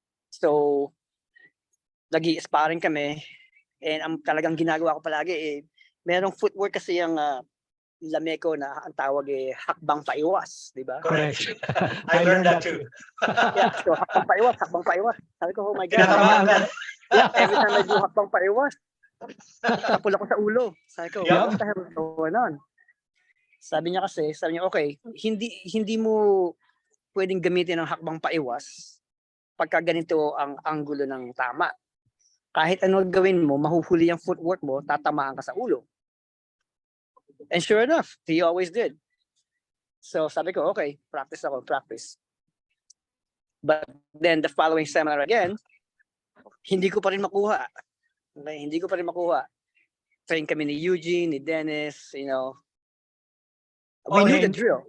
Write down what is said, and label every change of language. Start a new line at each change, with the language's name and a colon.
Filipino: So, nag-i-sparring kami. And ang talagang ginagawa ko palagi, merong footwork kasi yung Lameco na ang tawag hakbang paiwas, di ba?
English: Correct. I learned that too.
Filipino: Yeah, so hakbang paiwas. Sabi ko,
English: oh my God.
Filipino: Tinatamaan ka. Yeah,
English: every time I do
Filipino: hakbang paiwas, tapul ako sa ulo. Sabi ko,
English: Yeah. what the hell is going on?
Filipino: Sabi niya, okay, hindi mo pwedeng gamitin ng hakbang paiwas pagka ganito ang anggulo ng tama. Kahit ano gawin mo, mahuhuli ang footwork mo, tatamaan ka sa ulo.
English: And sure enough, he always did.
Filipino: So sabi ko, okay, practice.
English: But then the following seminar again,
Filipino: hindi ko pa rin makuha.
English: Okay, Train
Filipino: kami ni
English: Eugene, ni Dennis, We knew the drill.